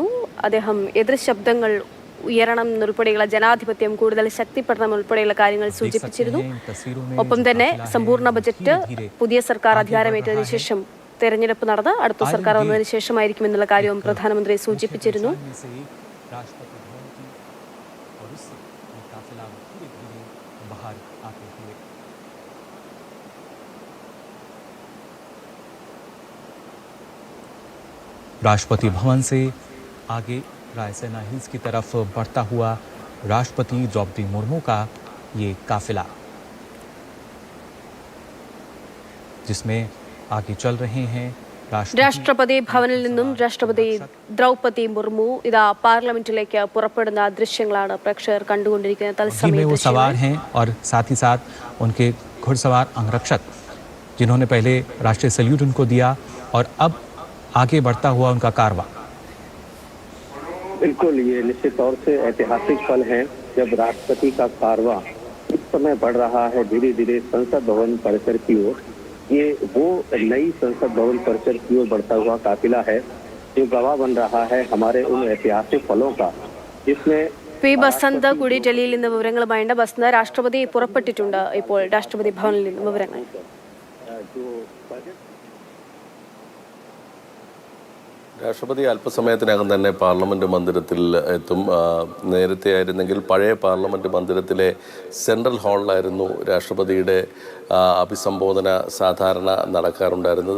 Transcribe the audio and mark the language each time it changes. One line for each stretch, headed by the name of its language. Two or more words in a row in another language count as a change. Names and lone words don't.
Malayalam: അദ്ദേഹം എതിർ ശബ്ദങ്ങൾ ഉയരണം എന്നുൾപ്പെടെയുള്ള ജനാധിപത്യം കൂടുതൽ ശക്തിപ്പെടണം ഉൾപ്പെടെയുള്ള കാര്യങ്ങൾ സൂചിപ്പിച്ചിരുന്നു. ഒപ്പം തന്നെ സമ്പൂർണ്ണ ബജറ്റ് പുതിയ സർക്കാർ അധികാരമേറ്റതിനു ശേഷം തെരഞ്ഞെടുപ്പ് നടന്ന് അടുത്ത സർക്കാർ വന്നതിന് ശേഷമായിരിക്കും എന്നുള്ള കാര്യവും പ്രധാനമന്ത്രി സൂചിപ്പിച്ചിരുന്നു.
Hindi: राष्ट्रपति भवन से आगे रायसेना हिल्स की तरफ बढ़ता हुआ राष्ट्रपति द्रौपदी मुर्मू का ये काफिला, जिसमें आगे चल रहे हैं
Malayalam: രാഷ്ട്രപതി ഭവനിൽ നിന്നും രാഷ്ട്രപതി ദ്രൗപദി മുർമു ഇതാ പാർലമെന്റിലേക്ക് പുറപ്പെടുന്ന ദൃശ്യങ്ങളാണ് പ്രേക്ഷകർ കണ്ടുകൊണ്ടിരിക്കുന്നത്.
Hindi: तत्समय वो सवार हैं और साथ ही साथ उनके घुड़सवार अंगरक्षक, जिन्होंने पहले राष्ट्रीय सल्यूट उनको दिया और अब आगे बढ़ता हुआ उनका कारवा। बिल्कुल, ये निश्चित तौर से ऐतिहासिक पल है जब राष्ट्रपति का कारवा इस समय बढ़ रहा है धीरे धीरे संसद भवन परिसर की ओर। ये वो नई संसद भवन परिसर की ओर बढ़ता हुआ काफिला है जो गवाह बन रहा है हमारे उन ऐतिहासिक पलों का, जिसमें
Malayalam: പി ബസന്ത് കൂടി ഡൽഹിയിൽ നിന്ന് വിവരങ്ങളുമായുണ്ട്. ബസന്ത്, രാഷ്ട്രപതി പുറപ്പെട്ടിട്ടുണ്ട്. ഇപ്പോൾ രാഷ്ട്രപതി ഭവനിൽ നിന്ന് വിവരങ്ങൾ. രാഷ്ട്രപതി അല്പസമയത്തിനകം തന്നെ പാർലമെൻറ്റ് മന്ദിരത്തിൽ എത്തും. നേരത്തെ ആയിരുന്നെങ്കിൽ പഴയ പാർലമെൻറ്റ് മന്ദിരത്തിലെ സെൻട്രൽ ഹാളിലായിരുന്നു രാഷ്ട്രപതിയുടെ അഭിസംബോധന സാധാരണ നടക്കാറുണ്ടായിരുന്നത്.